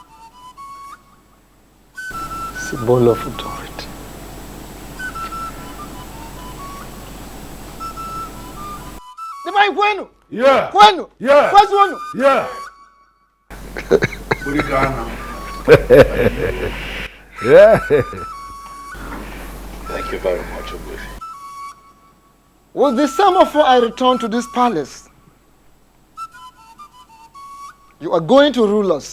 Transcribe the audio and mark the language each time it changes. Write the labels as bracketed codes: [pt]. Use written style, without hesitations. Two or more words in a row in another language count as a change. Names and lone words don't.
[en] Symbol of authority. [ig] Dima kwenu? [en] Yeah. [ig] Kwenu? [en] Yeah. [ig] Kwezu onu? [en] Yeah. Yeah. Thank you very much, Ogbuefi. With the semaphore, I return to this palace. You are going to rule us.